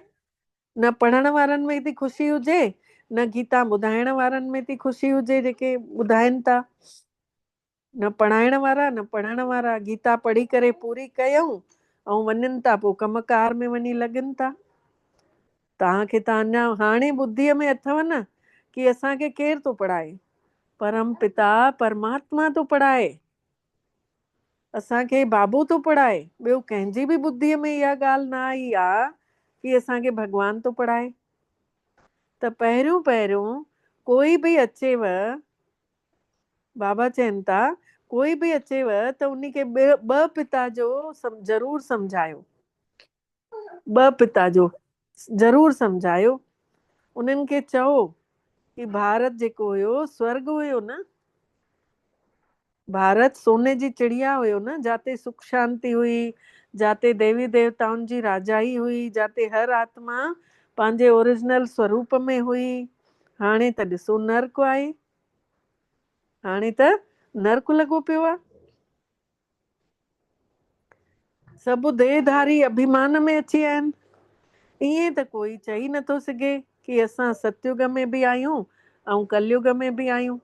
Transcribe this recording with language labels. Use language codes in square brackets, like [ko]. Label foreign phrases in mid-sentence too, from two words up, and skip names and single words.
[sd] न पढ़ण वारनि में एतिरी ख़ुशी हुजे, न गीता ॿुधाइण वारनि में एतिरी ख़ुशी हुजे जेके ॿुधाइनि था। न पढ़ाइण वारा न पढ़ण वारा, गीता पढ़ी करे पूरी कयूं ऐं वञनि था पोइ कमकार में वञी लॻनि था। तव्हांखे त अञा हाणे ॿुद्धीअ में अथव न कि असांखे केरु थो पढ़ाए, परम पिता परमात्मा थो पढ़ाए। असांखे बाबो थो पढ़ाए। ॿियो कंहिंजी बि ॿुद्धीअ में इहा ॻाल्हि न आई आहे कि असांखे भॻवान थो पढ़ाए। त पहिरियों पहिरियों कोई बि अचेव, बाबा चवनि था कोई बि अचेव त उनखे 2 पिता जो ज़रूर सम्झायो। 2 पिता जो ज़रूर सम्झायो। उन्हनि खे चओ कि भारत जेको हुयो स्वर्ग हुयो न, भारत सोने जी चिड़िया हुयो न, जाते सुख शांति हुई, जाते देवी देवताउनि जी राजाई हुई, जाते हर आत्मा पंहिंजे ओरिजिनल स्वरूप में हुई। हाणे त ॾिसो नर्क आहे। हाणे त नर्क लॻो पियो आहे। सभु देहधारी अभिमान में अची विया आहिनि। ईअं त कोई चई नथो सघे कि असां सतयुग में बि आहियूं ऐं कलयुग में बि आहियूं।